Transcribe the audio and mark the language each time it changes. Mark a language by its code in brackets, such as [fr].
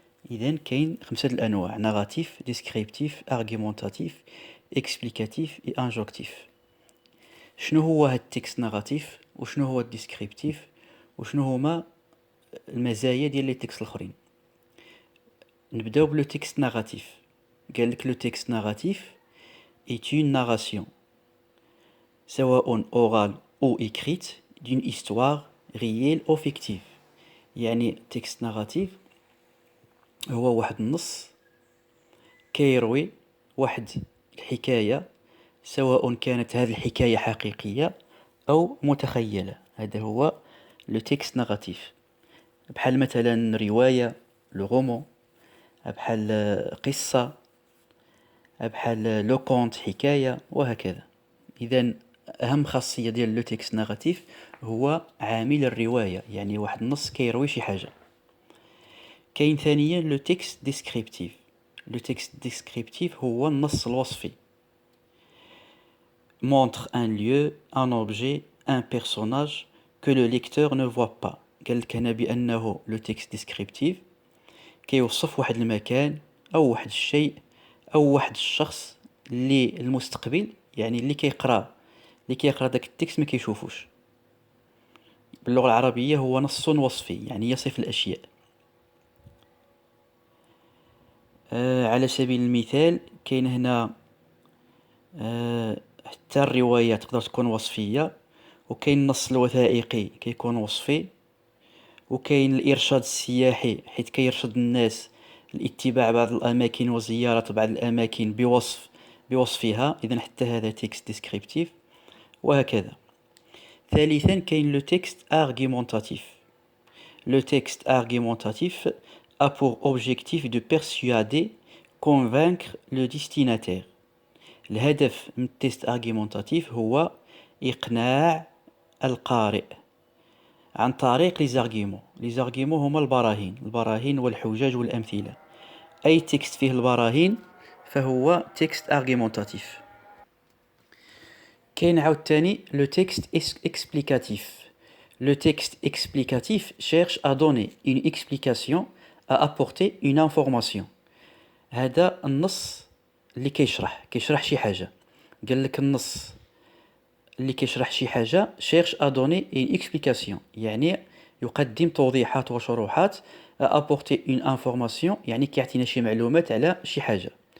[ar] إذن كاين 5 الأنواع: ناراتيف، ديسكريبتيف، أرغيومونتاتيف، إكسبليكاتيف إي أنجوكتيف. شنو هو هاد التكست ناراتيف وشنو هو الديسكريبتيف وشنو هما المزايا ديال لي تكست الآخرين؟ نبداو بلو تكست ناراتيف. قالك لو تكست ناراتيف [fr] est une narration [ar] سواء [fr] orale ou écrite d'une histoire réelle ou fictive. [ar] يعني تكست ناراتيف هو واحد النص كيروي واحد الحكاية، سواء كانت هذه الحكاية حقيقية أو متخيلة. هذا هو لو تكست ناراتيف. بحال مثلا رواية، لو رومون، بحال قصة، بحال لو كونت حكاية، وهكذا. إذن أهم خاصية ديال لو تكست ناراتيف هو عامل الرواية، يعني واحد النص كيروي شي حاجة. كاين ثانيا لو تكست ديسكريبتيف. لو تكست ديسكريبتيف هو النص الوصفي. [fr] montre un lieu, un objet, un personnage que le lecteur ne voit pas. [ar] قالك هنا بأنه لو تكست ديسكريبتيف كيوصف واحد المكان أو واحد الشيء أو واحد الشخص اللي المستقبل، يعني اللي كيقرا داك التكست ما كيشوفوش. باللغة العربية هو نص وصفي، يعني يصف الأشياء. على سبيل المثال كاين هنا حتى الرواية تقدر تكون وصفية، وكاين النص الوثائقي كيكون وصفي، وكاين الإرشاد السياحي حيث كيرشد الناس لاتباع بعض الأماكن وزيارة بعض الأماكن بوصفها. إذن حتى هذا تكست ديسكريبتيف، وهكذا. ثالثا كاين لو تكست argumentatif. [fr] Le texte argumentatif a pour objectif de persuader, convaincre le destinataire. [ar] الهدف من التيست argumentatif هو إقناع القارئ عن طريق لي زارغيمون. لي زارغيمون هما البراهين والحجج والأمثلة. أي تكست فيه البراهين فهو تكست argumentatif. كاين عاوتاني لو تكست explicatif. [fr] Le texte explicatif cherche à donner une explication, à apporter une information. [ar] هذا النص اللي كيشرح شي حاجة. قال لك النص اللي كيشرح شي حاجة [fr] cherche à donner une explication، [ar] يعني يقدم توضيحات وشروحات. [fr] apporter une information [ar] يعني كيعطينا شي معلومات على شي حاجة.